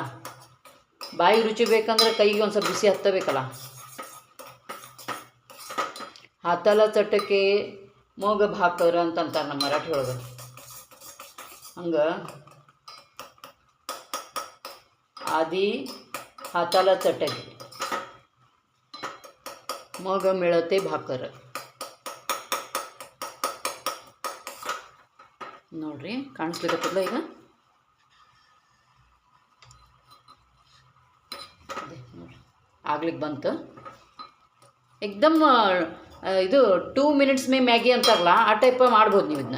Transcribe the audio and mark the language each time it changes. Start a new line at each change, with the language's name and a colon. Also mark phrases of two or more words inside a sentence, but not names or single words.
Kannada: ಬಾಯಿಗೆ ರುಚಿ ಬೇಕಂದ್ರೆ ಕೈಗೆ ಒಂದು ಸ್ವಲ್ಪ ಬಿಸಿ ಹತ್ತಬೇಕಲ್ಲ.
Marathi: हाताला चटके मग भाकर
Kannada: ಅಂತಂತಾರೆ ನಮ್ಮ ಮರಾಠಿ ಒಳಗೆ. ಹಂಗೆ ಆದಿ
Marathi: हाताला चटके मग मिळते भाकर.
Kannada: ನೋಡ್ರಿ ಕಾಣಿಸ್ಲಿಕ್ಕತ್ತಲ್ಲ ಈಗ. ಆಗ್ಲಿಕ್ಕೆ ಬಂತು ಏಕ್ದಮ್. ಇದು
Hindi: 2 मिनट्स में मैगी
Kannada: ಅಂತಾರಲ್ಲ, ಆ ಟೈಪ್ ಮಾಡ್ಬೋದು ನೀವು ಇದನ್ನ.